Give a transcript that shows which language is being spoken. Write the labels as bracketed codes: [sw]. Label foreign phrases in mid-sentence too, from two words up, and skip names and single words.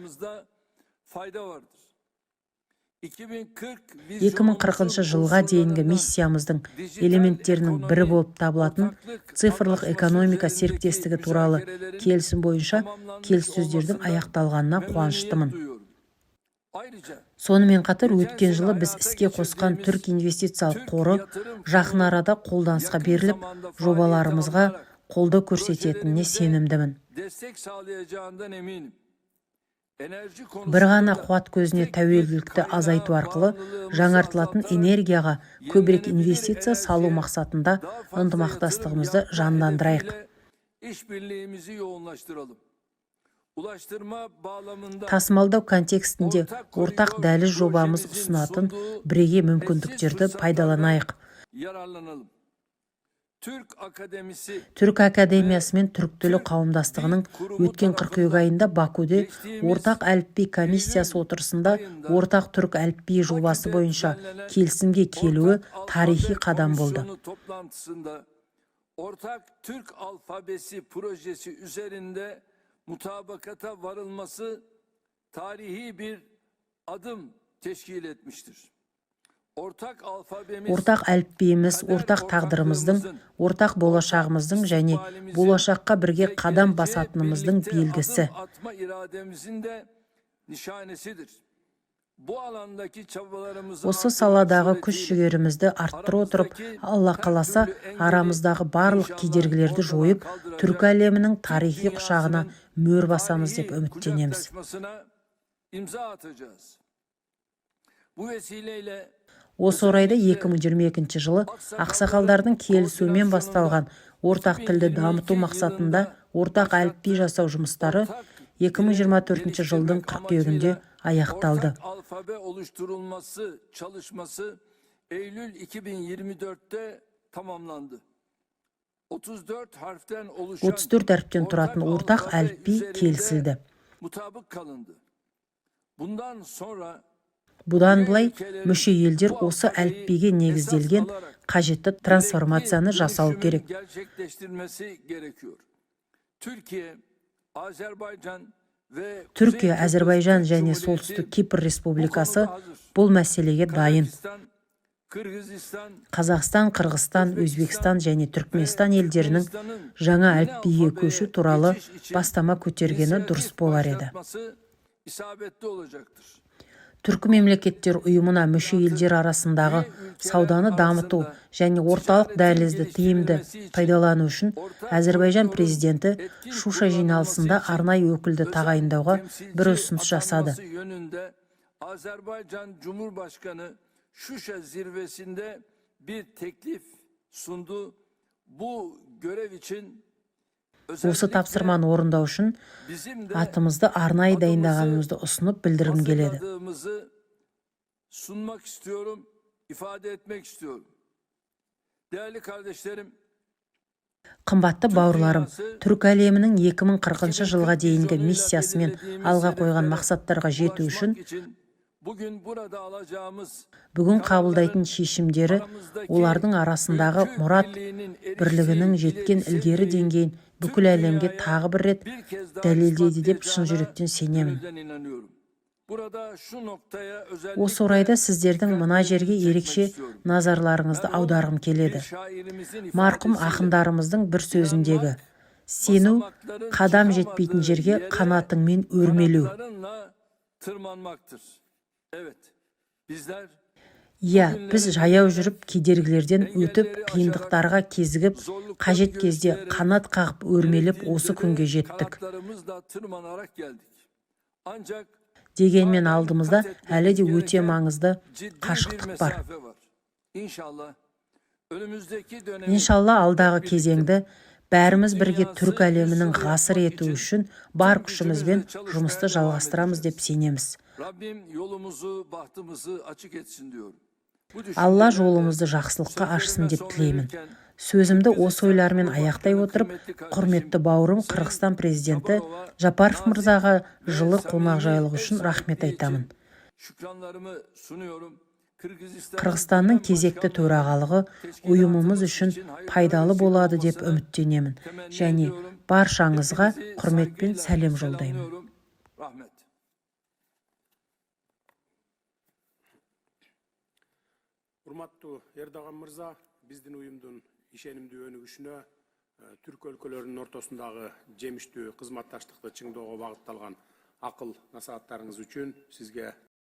[kk] 2040 жылға дейінгі миссиямыздың элементтерінің бірі болып табылатын цифрлық экономика серіктестігі туралы келісім бойынша келіссөздердің аяқталғанына қуаныштымын. Сонымен қатар өткен жылы біз іске қосқан Түрік инвестициялық қоры жақын арада қолданысқа беріліп, жобаларымызға қолдау көрсететініне сенімдімін. [tr] enerji [kk] Bir ғана [tr] konusunda [kk] қуат көзіне [tr] tek bir [kk] тәуелділікті азайту [tr] kaynağa [kk] арқылы [tr] bağımlılığımızı [kk] жаңартылатын [tr] azaltarak [kk] энергияға көбірек [tr] yenilenebilir [kk] инвестиция салу [tr] enerjiye [kk] мақсатында [tr] daha fazla [kk] ынтымақтастығымызды [tr] yatırım yapma [kk] жандандырайық. [tr] hedefiyle işbirliğimizi yoğunlaştıralım. Ulaştırma bağlamında [kk] Тасымалдау контекстінде ортақ дәліз жобамыз ұсынатын бірегей мүмкіндіктерді пайдаланайық. [tr] yararlanalım. Türk Akademisi [kk] Түрік академиясы мен түрік тілі қауымдастығының өткен қыркүйек айында Бакуде ортақ әліпби комиссиясы отырысында ортақ түрік әліпби жобасы бойынша келісімге келуі тарихи қадам болды. [tr] Komisyonu toplantısında ortak Türk alfabesi projesi üzerinde mutabakata varılması tarihi bir adım teşkil etmiştir. Ortak alfabemiz [kk] Ортақ әліпбиіміз, ортақ тағдырымыздың, ортақ болашағымыздың және болашаққа бірге қадам басатынымыздың белгісі. [tr] adım atma irademizin de nişanesidir. Bu alandaki çabalarımızı [kk] Осы саладағы күш-жігерімізді арттыра отырып, Алла қаласа, арамыздағы барлық кедергілерді жойып, түркі әлемінің тарихи құшағына мөр басамыз деп үміттенеміз. [tr] kucaklaşmasına imza atacağız. Bu vesileyle [kk] Осы орайда 2022 жылы ақсақалдардың келісуімен басталған ортақ тілді дамыту мақсатында ортақ әліпби жасау жұмыстары 2024 жылдың қыркүйегінде аяқталды. [tr] ortak alfabe oluşturulması çalışması Eylül 2024'te tamamlandı. 34 harften oluşan [kk] 34 әріптен тұратын ортақ әліпби келісілді. [tr] mutabık kalındı. Bundan sonra [kk] Бұдан былай мүше елдер осы әліпбиге негізделген қажетті трансформацияны жасау керек. [tr] gerçekleştirmesi gerekiyor. Türkiye, Azerbaycan ve [kk] Түркия, Әзербайжан және Солтүстік Кипр Республикасы бұл мәселеге дайын. [tr] Kırgızistan, [kk] Қазақстан, Қырғызстан, Өзбекстан және Түркменстан елдерінің жаңа әліпбиге көшу туралы бастама көтергені дұрыс болар еді. [tr] başlatması isabetli olacaktır. [kk] Түркі мемлекеттер ұйымына мүше елдер арасындағы сауданы дамыту және орталық дәлізді тиімді пайдалану үшін Әзербайжан президенті Шуша жиналысында арнайы өкілді тағайындауға бір ұсыныс жасады. [tr] Yönünde Azerbaycan Cumhurbaşkanı Şuşa zirvesinde bir teklif sundu. Bu görev için [kk] Осы тапсырманы орындау үшін [tr] bizim de [kk] атымызды арнайы дайындағанымызды ұсынып білдіргім келеді. [tr] hazırladığımızı sunmak istiyorum, ifade etmek istiyorum. Değerli kardeşlerim, [kk] Қымбатты бауырларым, түркі әлемінің 2040 жылға дейінгі миссиясы мен алға қойған мақсаттарға жету үшін [tr] bugün burada alacağımız [kk] бүгін қабылдайтын шешімдері олардың арасындағы мұрат бірлігінің жеткен ілгері деңгейін бүкіл әлемге тағы бір рет [tr] bir kez daha [kk] дәлелдейді деп шын [tr] ispatlayacağına [kk] жүректен сенемін. [tr] gönülden inanıyorum. Burada şu noktaya [kk] Осы орайда сіздердің мына жерге ерекше назарларыңызды аударғым келеді. Марқұм ақындарымыздың бір сөзіндегі сену, қадам жетпейтін жерге қанатыңмен өрмелеу. [tr] tırmanmaktır. Evet, bizler [kk] Иә, біз жаяу жүріп, кедергілерден өтіп, қиындықтарға кезігіп, қажет кезде қанат қағып өрмелеп осы күнге жеттік. [tr] kanatlarımızla tırmanarak geldik. Ancak [kk] Дегенмен алдымызда әлі де өте маңызды [tr] ciddi bir [kk] қашықтық бар. [tr] mesafe var. İnşallah önümüzdeki dönem [kk] Иншалла алдағы кезеңді бәріміз бірге түрік әлемінің ғасыр ету үшін бар күшімізбен жұмысты жалғастырамыз деп сенеміз. [tr] Rabbim yolumuzu, bahtımızı açık etsin diyorum. [kk] Алла жолымызды жақсылыққа ашсын деп тілеймін. Сөзімді осы ойлармен аяқтай отырып, құрметті бауырым Қырғызстан президенті Жапаров мырзаға жылы қонақжайлығы үшін рахмет айтамын. [tr] Şükranlarımı sunuyorum. [kk] Қырғызстанның кезекті төрағалығы ұйымымыз үшін пайдалы болады деп үміттенемін және баршаңызға құрметпен сәлем жолдаймын. Rahmet. [ky] Урматтуу Эрдоган мырза, биздин уюмдун ишенимдүү өнүгүшүнө түрк өлкөлөрүнүн ортосундагы жемиштүү кызматташтыкты чыңдоого багытталган акыл насааттарыңыз үчүн сизге